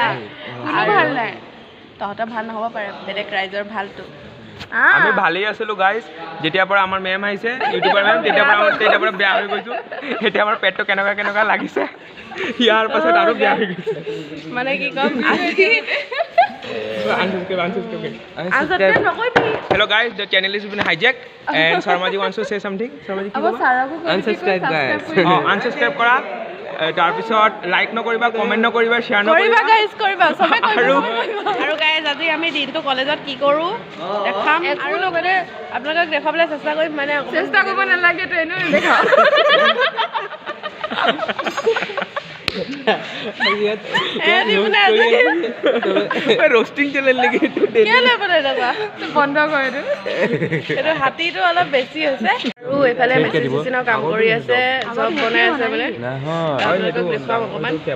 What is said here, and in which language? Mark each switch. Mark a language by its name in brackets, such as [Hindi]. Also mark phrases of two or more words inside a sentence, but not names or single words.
[Assamese] কোনো ভাল নাই, তহঁতৰ ভাল নহ'ব পাৰে, বেলেগ ৰাইজৰ ভালটো। আমি ভালেই আছিলোঁ গাইজ, যেতিয়াৰ পৰা আমাৰ মেম আহিছে [English] YouTuber meme, [Assamese] তেতিয়াৰ পৰা বেয়া হৈ গৈছোঁ। এতিয়া আমাৰ পেটটো কেনেকুৱা লাগিছে, ইয়াৰ পাছত আৰু বেয়া হৈ গৈছে। মানে কি ক'ম, আজি [English] Hello guys, the channel is been hijacked and Sharmaji wants to say something. [Assamese] Sharmaji কি ক'বা? [English] unsubscribe guys, [Assamese] unsubscribe কৰা, তাৰপিছত লাইক নকৰিবা, কমেণ্ট নকৰিবা, শ্বেয়াৰ নকৰিবা গাইজ, কৰিবা চবে কৰিব। আৰু গাইজ আজি আমি দিনটো কলেজত কি কৰোঁ দেখাম, আৰু লগতে আপোনালোকক দেখুৱাবলৈ চেষ্টা কৰিম। মানে চেষ্টা কৰিব নালাগে, তো এনেও নেদেখাওঁ। [English] roasting channel [Hindi] लेके [Assamese] বন্ধ কৰি দিওঁ। এইটো হাতীটো অলপ বেছি হৈছে। আৰু এইফালে মেচিনৰ কাম কৰি আছে, জব বনাই আছে মানে। আপোনালোকক দেখুৱাম অকণমান।